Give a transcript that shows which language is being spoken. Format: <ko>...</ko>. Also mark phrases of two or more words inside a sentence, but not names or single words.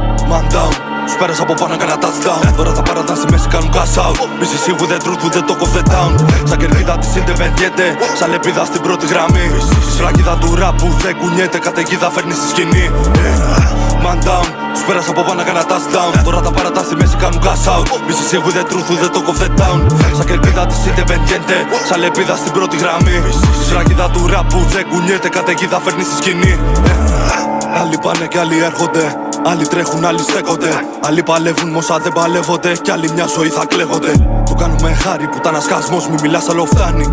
<en>Man down,</en> <el>τους πέρασα από πάνω κάνα touchdown. Τώρα τα παράταν στη μέση κάνουν</el> <en>cash out. BCC with the truth, with the talk of the town.</en> <el>Σαν κερκίδα της Independiente, σαν λεπίδα στην πρώτη γραμμή. Σφραγίδα του rap που δεν κουνιέται, καταιγίδα φέρνει στη σκηνή.</el> <en>Man down,</en> <el>τους πέρασα από πάνω κάνα touchdown. Τώρα τα παράταν στη μέση κάνουν</el> <en>cash out. BCC with the truth, with the talk of the town.</en> <el>Σαν κερκίδα της Independiente, σαν λεπίδα στην πρώτη γραμμή. Σφραγίδα του rap που δεν κουνιέται, καταιγίδα φέρνει στη σκηνή. Άλλοι πάνε κι άλλοι έρχονται. Άλλοι τρέχουν, άλλοι στέκονται. Άλλοι παλεύουν, μόσα δεν παλεύονται. Κι άλλοι μια ζωή θα κλαίγονται. Το κάνουμε χάρη που ήταν ασκασμός, μη μιλάς άλλο φτάνει.</el>